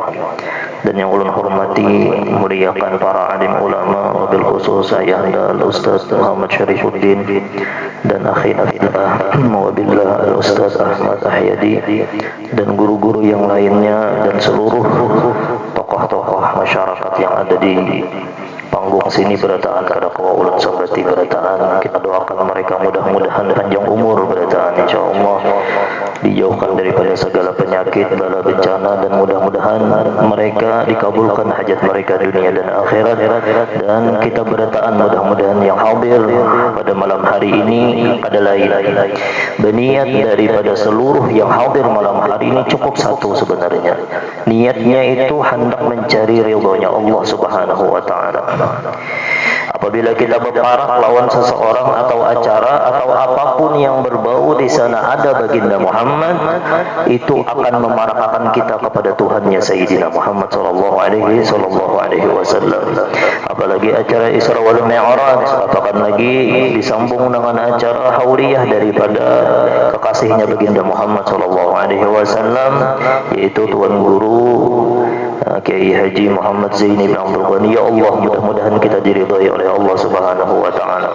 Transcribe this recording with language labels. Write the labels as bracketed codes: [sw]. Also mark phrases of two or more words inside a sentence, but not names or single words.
[id] Dan yang ulun hormati muliakan para alim ulama, [ar] وبالخصوص [id] ayahanda Al-Ustaz Muhammad Syarifuddin dan [ar] أخينا في الله وبالله [id] Al-Ustaz Ahmad Ahyadi, dan guru-guru yang lainnya, dan seluruh tokoh-tokoh masyarakat yang ada di panggung sini berataan [bjn] kada kawa ulun sabati berataan. [id] Kita doakan mereka mudah-mudahan panjang umur berataan insyaallah, dijauhkan daripada segala penyakit, bala bencana, dan mudah-mudahan mereka dikabulkan hajat mereka dunia dan akhirat. Dan kita berataan mudah-mudahan yang hadir pada malam hari ini adalah berniat daripada seluruh yang hadir malam hari ini cukup satu sebenarnya. Niatnya itu hendak mencari ridhonya Allah [ar] سبحانه وتعالى. [id] Apabila kita berparak lawan seseorang atau acara atau apapun yang berbau di sana ada baginda Muhammad, itu akan memarakakan kita kepada Tuhannya Sayyidina Muhammad [ar] صلى الله عليه وسلم. [id] Apalagi acara Isra wal Mi'raj, apakah lagi disambung dengan acara hauliyah daripada kekasihnya baginda Muhammad [ar] صلى الله عليه وسلم, [id] yaitu Tuan Guru Kiai Haji Muhammad Zaini bin Abdul Ghani. Ya Allah, mudah-mudahan kita diridhai oleh Allah [ar] سبحانه وتعالى.